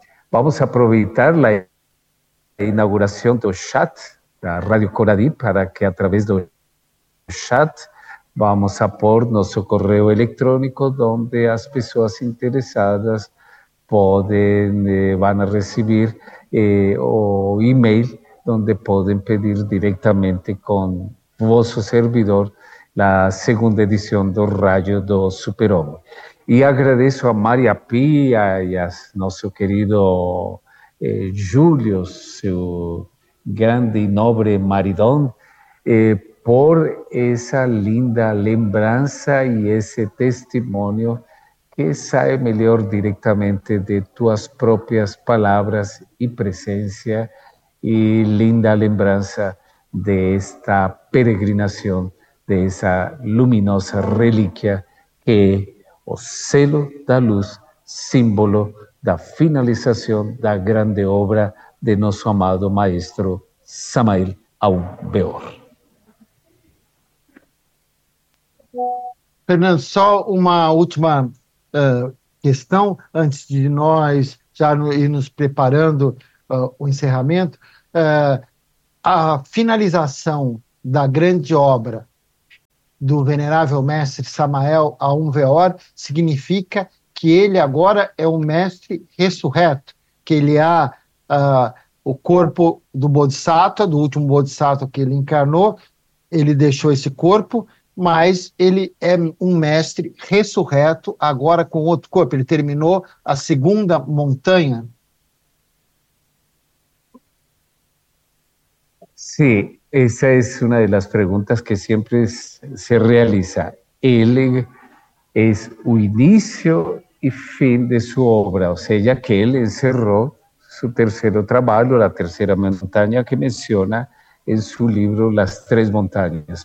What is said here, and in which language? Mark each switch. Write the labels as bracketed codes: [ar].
[pt] Vamos aproveitar a inauguração do chat da Rádio Coradí para que, através do chat, vamos a pôr nosso correio eletrônico, onde as pessoas interessadas vão receber o e-mail, onde podem pedir directamente com vosso servidor [es] la segunda edición [pt] do Rayo do Super-Homem. [es] Y agradezco a María Pía y a nuestro querido Julio, su grande y noble maridón, por esa linda lembranza y ese testimonio que sale mejor directamente de tus propias palabras y presencia y linda lembranza de esta peregrinación de esa luminosa reliquia que es el selo de luz, símbolo de la finalización de la grande obra de nuestro amado maestro Samael Aun Beor. [pt] Fernando, só uma última questão antes de nós já irmos preparando o encerramento. a finalização da grande obra do venerável mestre Samael a um veor significa que ele agora é um mestre ressurreto, que ele há o corpo do Bodhisattva, do último Bodhisattva que ele encarnou, ele deixou esse corpo, mas ele é um mestre ressurreto, agora com outro corpo, ele terminou a segunda montanha. [es] Sí, esa es una de las preguntas que siempre se realiza. Él es un inicio y fin de su obra, o sea, ya que él encerró su tercero trabajo, la tercera montaña que menciona en su libro Las Tres Montañas.